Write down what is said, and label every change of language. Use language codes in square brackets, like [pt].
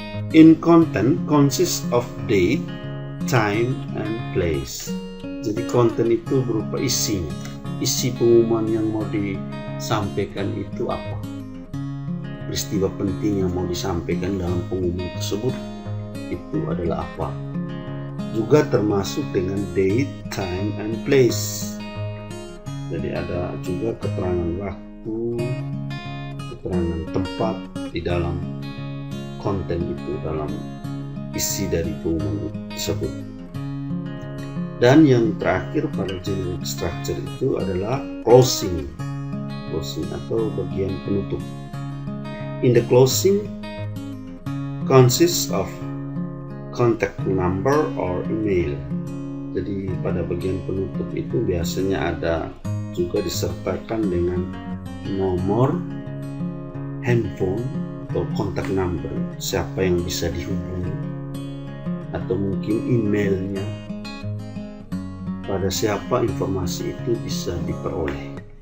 [en] In content consists of date, time, and place. [id] Jadi konten itu berupa isinya. Isi pengumuman yang mau disampaikan itu apa? Peristiwa penting yang mau disampaikan dalam pengumuman tersebut itu adalah apa? Juga termasuk dengan [en] date, time, and place. [id] Jadi ada juga keterangan waktu, keterangan tempat di dalam konten itu, dalam isi dari pengumuman tersebut. Dan yang terakhir pada generic structure itu adalah closing atau bagian penutup. [en] In the closing consists of contact number or email. [id] Jadi pada bagian penutup itu biasanya ada juga disertakan dengan nomor handphone atau kontak number, siapa yang bisa dihubungi, atau mungkin emailnya, pada siapa informasi itu bisa diperoleh.